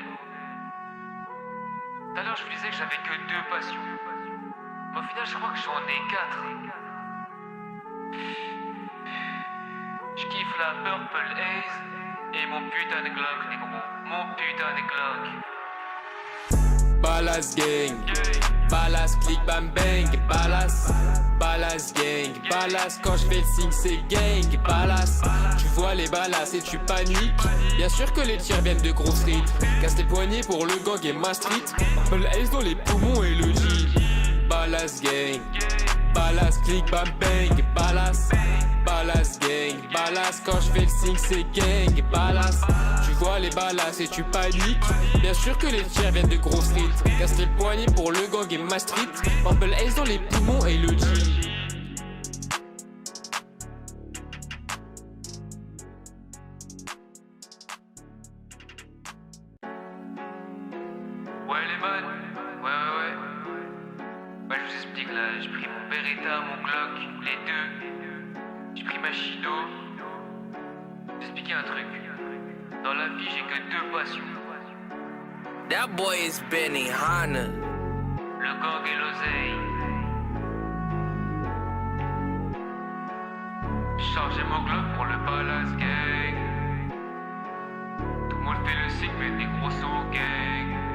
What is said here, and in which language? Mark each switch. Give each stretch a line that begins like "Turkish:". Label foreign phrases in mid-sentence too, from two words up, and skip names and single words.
French: Tout à l'heure je vous disais que j'avais que 2 passions. Mais au final je crois que j'en ai 4. Je kiffe la Purple Haze et mon putain de Glock, négro. Mon putain de Glock. Balas gang, balas click bam bang, balas. Balas gang, balas. Quand je fais le signe c'est gang, balas. Tu vois les balas et tu paniques. Bien sûr que les tirs viennent de Grove Street. Casse les poignets pour le gang et ma street. Purple Haze dans les poumons et le G. Balas gang, balas click bam bang, balas. Balas gang, balas. Quand je fais le signe c'est gang, balas. Tu vois les balas et tu paniques. Bien sûr que les tirs viennent de Grove Street. Casse les poignets pour le gang et ma street. Purple Haze dans les poumons et le G. Ouais les man, ouais. Bah je vous explique là, j'ai pris mon Beretta, mon Glock, les deux. J'ai pris ma Shido. Je vais t'expliquer un truc. Dans la vie j'ai que 2 passions.
English: That boy is Benny Hanna.
French: Le gang et l'oseille. J'ai chargé mon Glock pour le Balas gang. Tout le monde fait le signe mais des gros sont gang.